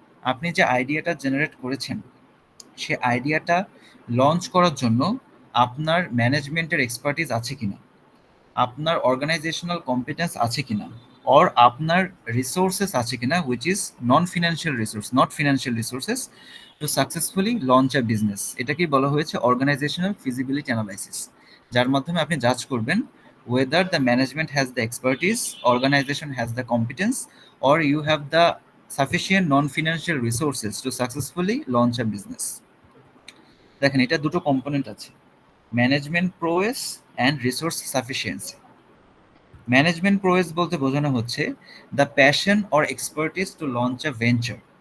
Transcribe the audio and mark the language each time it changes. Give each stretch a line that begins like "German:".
Bangla: আপনি যে আইডিয়াটা জেনারেট করেছেন, সে আইডিয়াটা লঞ্চ করার জন্য আপনার ম্যানেজমেন্টের এক্সপার্টিস আছে কিনা, আপনার অর্গানাইজেশনাল কম্পিটেন্স আছে কিনা, অর আপনার রিসোর্সেস আছে কিনা,
English: Which is not financial resources to successfully launch a business.
Bangla: এটাকেই বলা হয়েছে অর্গানাইজেশনাল ফিজিবিলিটি অ্যানালাইসিস, যার মাধ্যমে আপনি জাজ করবেন
English: whether the management has the expertise, organization has the competence, or you have the sufficient non financial resources two successfully launch a business.
Bangla: দেখেন, এটা দুটো কম্পোনেন্ট আছে, management প্রোয়েস and resource sufficiency. Management প্রোয়েস বলতে বোঝানো হচ্ছে
English: The passion or expertise to launch a venture.